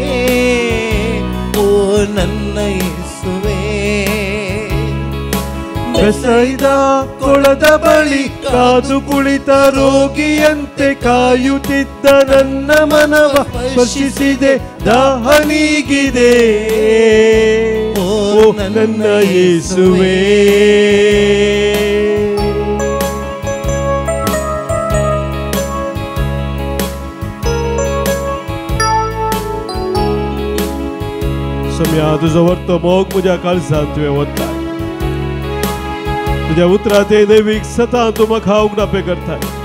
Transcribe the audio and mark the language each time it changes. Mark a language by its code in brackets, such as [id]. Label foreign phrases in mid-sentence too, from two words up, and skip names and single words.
[kn] ಓ ನನ್ನ ಯೇಸುವೇ, ಬೆಸೈದ ಕೊಳದ ಬಳಿ ಕಾದು ಕುಳಿತ ರೋಗಿಯಂತೆ ಕಾಯುತ್ತಿದ್ದ ನನ್ನ ಮನವ ಸ್ಪರ್ಶಿಸಿದೆ, ದಾಹ ನೀಗಿದೆ. ಓ ನನ್ನ ಯೇಸುವೇ, [kok] सम्या तुझं वर्त मोग तुझ्या काळजात तुवें वताय, तुझ्या उतराते दैवीक सता तूं म्हाका उगडापे करताय.